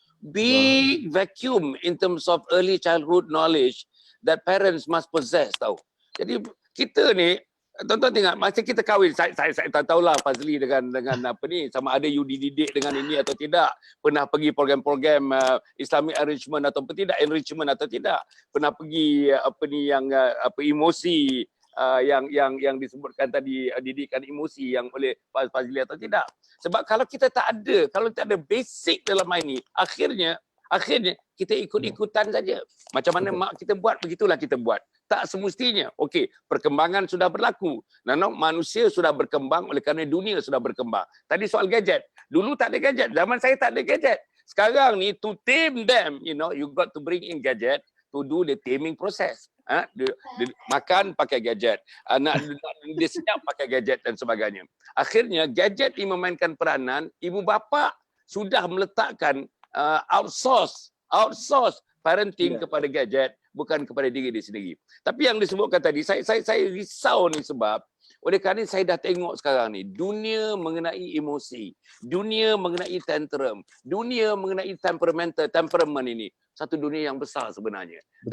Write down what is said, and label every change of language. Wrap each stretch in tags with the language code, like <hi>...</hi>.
<en>Big vacuum in terms of early childhood knowledge that parents must possess,</en> <ms>tahu. Jadi kita ni, tuan-tuan tengok, masa kita kahwin, saya tak tahulah Fazli dengan apa ni, sama ada you dididik dengan ini atau tidak, pernah pergi program-program Islamic enrichment atau tidak, enrichment atau tidak, pernah pergi apa ni yang emosi yang disebutkan tadi, didikan emosi yang oleh Fazli atau tidak. Sebab kalau kita tak ada basic dalam ini, akhirnya kita ikut-ikutan saja. Macam mana mak kita buat, begitulah kita buat. Tak semestinya. Okey, perkembangan sudah berlaku. Manusia sudah berkembang oleh kerana dunia sudah berkembang. Tadi soal gadget. Dulu tak ada gadget. Zaman saya tak ada gadget. Sekarang ni,</ms> <en>to tame them, you got to bring in gadget to do the taming process.</en> <ms>Makan pakai gadget. Dia senyap pakai gadget dan sebagainya. Akhirnya, gadget ini memainkan peranan. Ibu bapa sudah meletakkan outsource parenting kepada gadget, bukan kepada diri dia sendiri. Tapi yang disebutkan tadi, saya risau ni sebab oleh kerana saya dah tengok sekarang ni dunia mengenai emosi, dunia mengenai tantrum, dunia mengenai temperament ini satu dunia yang besar sebenarnya. Betul.</ms>